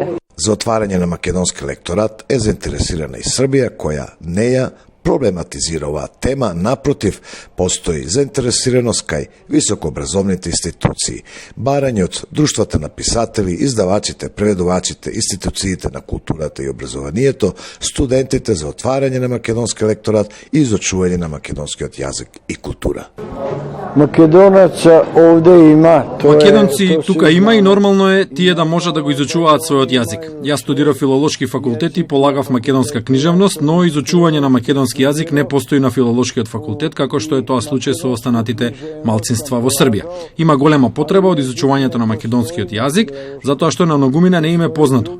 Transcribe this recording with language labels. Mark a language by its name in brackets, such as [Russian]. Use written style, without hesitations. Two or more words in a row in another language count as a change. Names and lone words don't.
[Macedonian] За отворање на македонски лекторат е заинтересирана и Србија која не ја проблематизира оваа тема, напротив, постои заинтересираност кај високообразовните институции, барање од друштвата написатели, издавачите, преведовачите, институциите на културате и образованието, студентите за отворање на македонски лекторат и изучување на македонски јазик и култура. [Serbian] Makedonaca ovde ima. [Macedonian] Македонци тука има и нормално е тие да може да го изучуваат својот јазик. Јас студирав филолошки факултет и полагав македонска книжевност, но изучување на македонски македонски јазик не постои на филолошкиот факултет, како што е тоа случај со останатите малцинства во Србија. Има голема потреба од изучувањето на македонскиот јазик, затоа што на многумина не им е познато.